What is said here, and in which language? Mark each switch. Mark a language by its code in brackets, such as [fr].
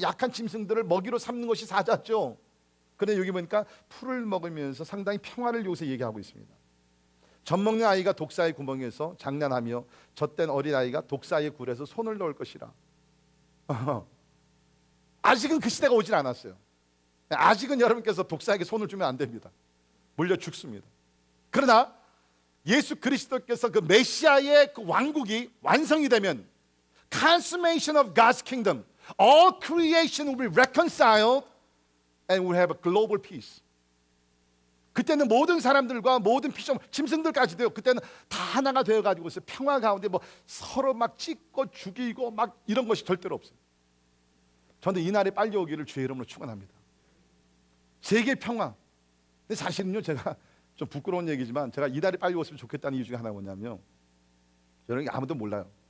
[ko] 약한 짐승들을 먹이로 삼는 것이 사자죠. 그런데 여기 보니까 풀을 먹으면서 상당히 평화를 여기서 얘기하고 있습니다. 젖 먹는 아이가 독사의 구멍에서 장난하며 젖된 어린아이가 독사의 굴에서 손을 넣을 것이라. 아직은 그 시대가 오질 않았어요. 아직은 여러분께서 독사에게 손을 주면 안 됩니다. 물려 죽습니다. 그러나 예수 그리스도께서 그 메시아의 그 왕국이 완성이 되면, [en] consummation of God's kingdom, all creation will be reconciled and we'll have a global peace. [ko] 그때는 모든 사람들과 모든 피조물, 짐승들까지도요, 그때는 다 하나가 되어가지고서 평화 가운데 뭐 서로 막 찢고 죽이고 막 이런 것이 절대로 없어요. 저는 이 날이 빨리 오기를 주의 이름으로 축원합니다. 세계 평화. 근데 사실은요, 제가 좀 부끄러운 얘기지만 제가 이 날이 빨리 왔으면 좋겠다는 이유 중에 하나가 뭐냐면, 여러분 아무도 몰라요.